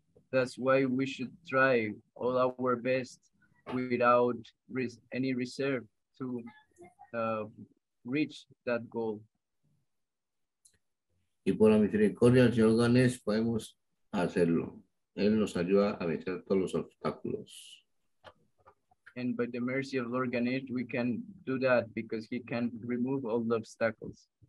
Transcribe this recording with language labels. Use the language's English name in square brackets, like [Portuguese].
[English] That's why we should try all our best without any reserve to reach that goal. [Spanish] Y por la misericordia del Señor Ganesh podemos hacerlo. Él nos ayuda a vencer todos los obstáculos. [English] And by the mercy of Lord Ganesh, we can do that because he can remove all the obstacles.